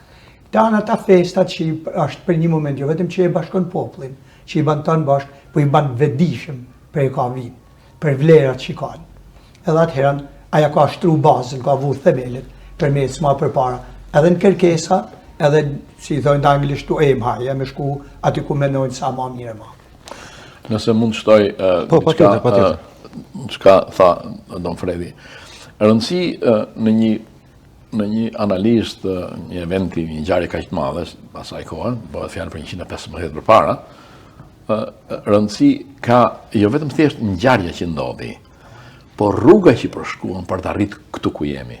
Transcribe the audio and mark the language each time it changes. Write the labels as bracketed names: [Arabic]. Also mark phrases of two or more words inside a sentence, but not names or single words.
[Albanian] Tanë ata festat që është për një moment, jo vetëm që i bashkon popullin, që i banë tanë bashkë, po i banë vedishëm për e ka vit, për vlerat që i kanë. Edhe atëherën, aja ka shtru bazën, ka vu themelit, për me s'ma për para. Edhe në kërkesa, edhe, si i thojnë të anglisht, [English] to aim high, [Albanian] me shku aty ku menojnë sa ma mire ma. Nëse mund të shtoj çka tha Don Fredi. Rëndësi në një analizë të një eventi, një ngjarje kaq të madhe, asaj kohe, bëhet fjalë për 115 përpara, rëndësi ka jo vetëm thjesht ngjarja që ndodhi, por rruga që përshkuan për të arritur këtu ku jemi.